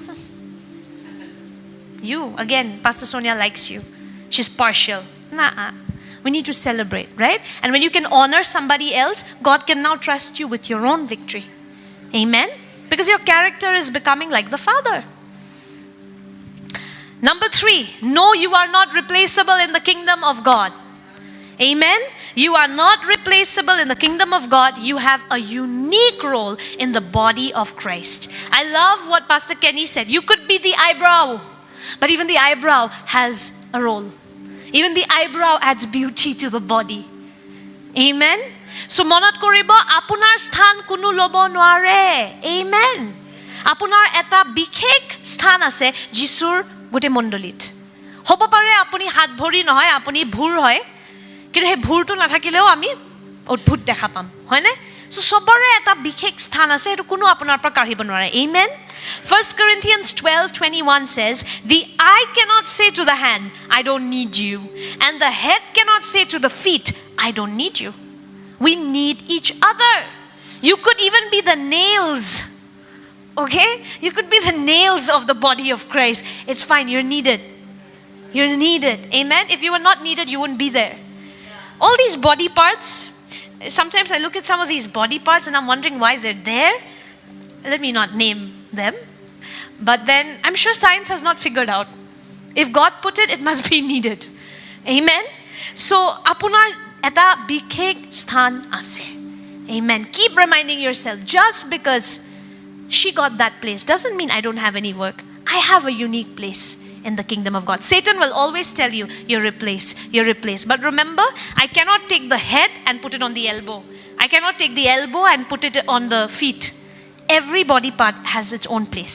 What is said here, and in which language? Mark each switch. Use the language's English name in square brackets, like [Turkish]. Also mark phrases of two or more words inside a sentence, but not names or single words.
[English] you again Pastor Sonia likes you she's partial nah we need to celebrate right and when you can honor somebody else God can now trust you with your own victory amen because your character is becoming like the Father number 3 no you are not replaceable in the kingdom of God amen you are not replaceable in the kingdom of God you have a unique role in the body of Christ I love what Pastor Kenny said you could be the eyebrow but even the eyebrow has a role even the eyebrow adds beauty to the body amen so [Assamese] মনত ৰাখিব আপোনাৰ স্থান কোনো ল'ব নোৱাৰে আমেন আপোনাৰ এটা বিশেষ স্থান আছে যীচুৰ গোটেই মণ্ডলীত হ'ব পাৰে আপুনি হাত ভৰি নহয় আপুনি ভুৰ hoy কিন্তু হে ভুৰটো নাথাকিলেও আমি অদ্ভুত দেখা পাম হয় না সো সবৰে এটা বিশেষ স্থান আছে এটো কোনো আপোনাৰ পৰা কাঢ়িব নোৱাৰে [English] amen 1 Corinthians 12:21 says the eye cannot say to the hand I don't need you and the head cannot say to the feet I don't need you we need each other you could even be the nails okay you could be the nails of the body of Christ it's fine you're needed amen if you were not needed you wouldn't be there all these body parts sometimes I look at some of these body parts and I'm wondering why they're there let me not name them but then I'm sure science has not figured out if God put it must be needed amen so [Assamese] আপোনাৰ এটা বিশেষ স্থান আছে আমেন [English] keep reminding yourself just because she got that place doesn't mean I don't have any work I have a unique place in the kingdom of God. Satan will always tell you, you're replaced. But remember, I cannot take the head and put it on the elbow. I cannot take the elbow and put it on the feet. Every body part has its own place.